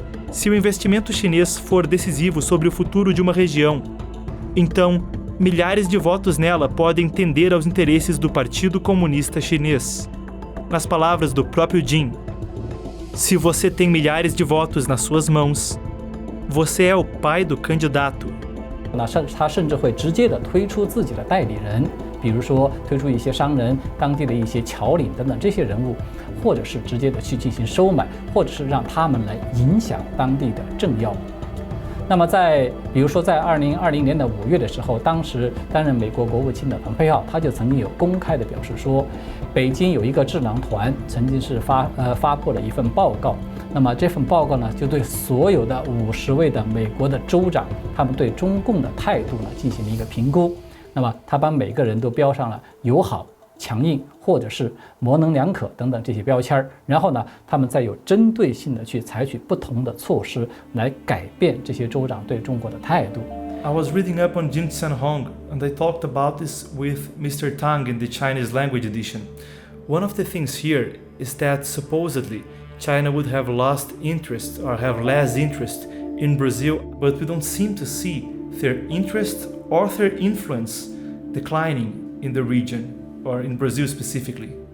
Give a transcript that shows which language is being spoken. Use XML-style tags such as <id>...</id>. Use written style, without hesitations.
<pt>Se o investimento chinês for decisivo sobre o futuro de uma região, então milhares de votos nela podem tender aos interesses do Partido Comunista Chinês. Nas palavras do próprio Jin, se você tem milhares de votos nas suas mãos, você é o pai do candidato.</pt> <zh>他甚至会直接的推出自己的代理人，比如说推出一些商人、当地的一些侨领等等这些人物，或者是直接的去进行收买，或者是让他们来影响当地的政要。那么比如说在2020年的5月的时候，当时担任美国国务卿的蓬佩奥，他就曾经有公开的表示说，北京有一个智囊团曾经是发布了一份报告。那么这份报告呢，就对所有的50位的美国的州长，他们对中共的态度呢进行了一个评估。那么他把每个人都标上了友好、强硬或者是模棱两可等等这些标签，然后呢，他们再有针对性的去采取不同的措施来改变这些州长对中国的态度。</zh> <en>I was reading up on Jin Zhang and I talked about this with Mr. Tang in the Chinese language edition. One of the things here is that supposedly China would have lost interest or have less interest in Brazil, but we don't seem to see their interest or their influence declining in the region, or in Brazil specifically.</en>